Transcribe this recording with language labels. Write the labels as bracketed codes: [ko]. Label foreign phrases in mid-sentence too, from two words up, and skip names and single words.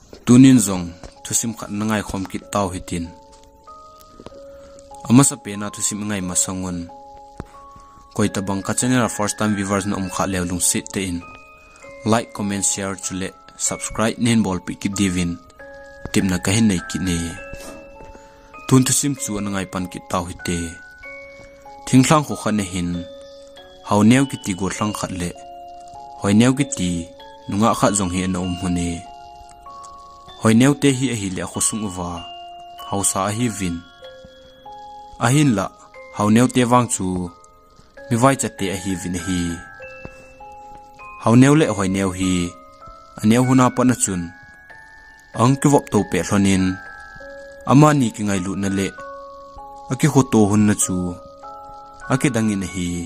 [tcz] tunin zong thusim khat nangai khom ki taw hitin ama sa pena thusim ngai masangun koi tabang ka channel [en] first time viewers [tcz] na kha lewlung sit te in [en] like comment share [tcz] chule subscribe nen bol pi ki divin timna kahin nei ki ne tun thusim chu nangai pan ki taw hite thingthlang kho khane hin Houneo ki ti go thlang khat le Hoineo ki ti nunga kha jong hi na hune Hoineo te hi a hi le khosung uwa hausa hi vin ahin la Houneo te wang chu mi vai chate a hi vin hi Houneo le Hoineo hi aneu huna pa na chun ang ki wop to pe thlonin amani ki ngai lu na le aki khoto hun na chu aki dangin hi